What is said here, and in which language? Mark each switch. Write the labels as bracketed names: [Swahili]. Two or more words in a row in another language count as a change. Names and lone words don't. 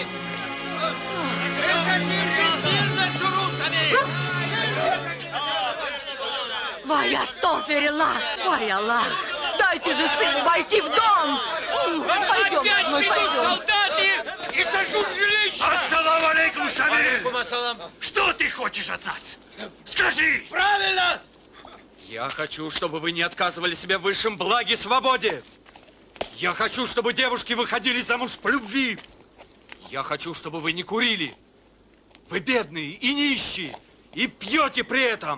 [Russian] Прекратим жить мирно с урусами! Моя стоферила! Мой Аллах! Дайте же сыну войти в дом! Пойдем, родной, пойдем! Солдаты! И сожгут жилище! [Arabic] السلام عليكم, Шамиль! عليكم السلام! [Russian] Что ты хочешь от нас? Скажи! Правильно! Я хочу, чтобы вы не отказывали себе в высшем благе свободе. Я хочу, чтобы девушки выходили замуж по любви. Я хочу, чтобы вы не курили. Вы бедные и нищие, и пьете при этом.